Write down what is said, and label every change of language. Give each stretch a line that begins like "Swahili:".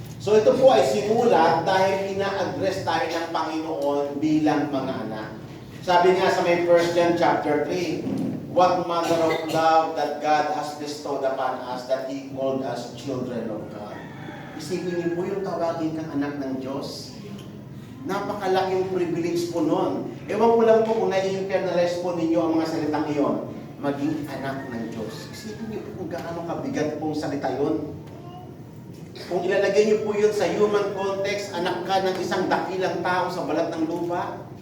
Filipino: So ito po ay simulat dahil ina-address tayo ng Panginoon bilang mga anak. Sabi nga sa may
English: 1 John chapter 3, what manner of love that God has bestowed upon us that He called us children of God.
Filipino: Isipin niyo po yung tawagin kang anak ng Diyos. Napakalaking privilege po nun. Ewan ko lang po kung nai-internalize po ninyo ang mga salitang iyon. Maging anak ng Diyos. Isipin niyo po kung gaano kabigat pong salita yun. Kung ilalagay niyo po yun sa human context, anak ka ng isang dakilang tao sa balat ng lupa.